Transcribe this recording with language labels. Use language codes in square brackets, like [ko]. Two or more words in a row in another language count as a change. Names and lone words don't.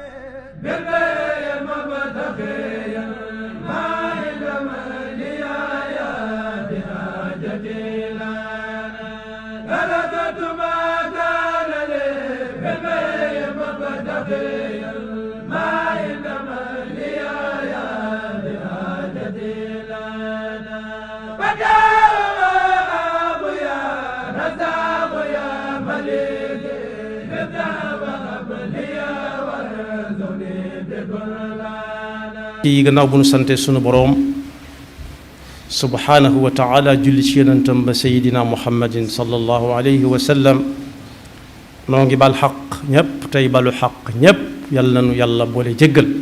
[ar] بالبيع مبتغيا ما علم لي يا بحاجتي لنا تركت ما كان لي بالبيع مبتغيا ما علم لي يا بحاجتي لنا فجاء يا رزاق يا مليك [wo] ci gannaaw bu nu sante sunu boroom [ar] سبحانه وتعالى [wo] julli ci yonentam ba sayidina muhammadin [ar] صلى الله عليه وسلم [wo] noo ngi bal xaq ñépp tey balu xaq ñépp yàlla nanu yàlla boole jéggal